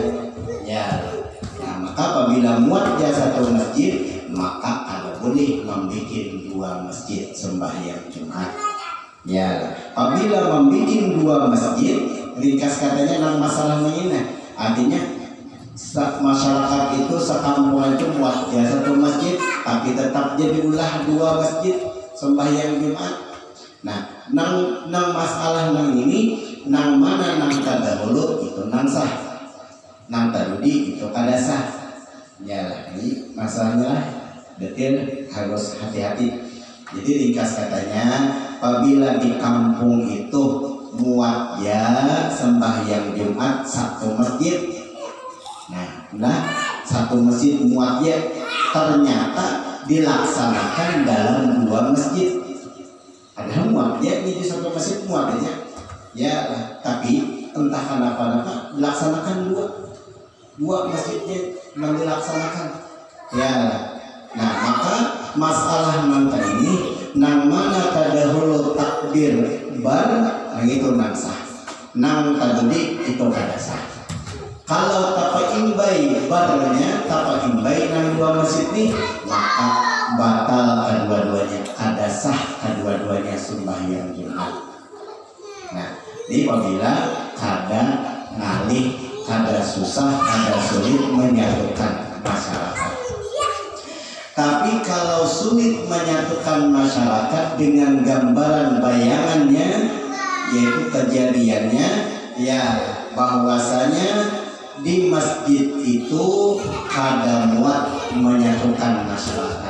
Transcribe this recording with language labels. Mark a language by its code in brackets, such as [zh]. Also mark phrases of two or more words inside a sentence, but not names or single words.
[bjn] Ya, nah maka apabila muatnya satu masjid, maka ada boleh membuat 2 masjid sembahyang Jumat. Ya, apabila membuat 2 masjid, ringkas katanya nang masalah ini, artinya masyarakat itu sekampung itu buat ya satu masjid, tapi tetap jadi ulah 2 masjid sembahyang Jumat. Nah, nang masalah nang ini, nang mana nang tadahulu itu nang sah, nang tadudi itu kada sah. Ya, ini masalahnya detail, harus hati-hati. Jadi ringkas katanya, apabila di kampung itu muat ya sembahyang Jumat satu masjid, nah satu masjid muat ya ternyata dilaksanakan dalam 2 masjid. Padahal muat ya di satu masjid muat aja ya, tapi entah kenapa dilaksanakan 2 masjidnya yang dilaksanakan ya. Nah maka masalah mangka ini nang mana tadahulu takbir bar, nang itu nang sah, nang tadudi itu kada sah. Kalau tapa imbai barnya, tapa imbai nang 2 masjid nih, maka batal kedua-duanya, kada sah kedua-duanya sembahyang Jumat. Nah di apabila kada ngalih, kada susah, kada sulit menyatukan masyarakat. Tapi kalau sulit menyatukan masyarakat dengan gambaran bayangannya, yaitu kejadiannya ya bahwasanya di masjid itu kada muat menyatukan masyarakat.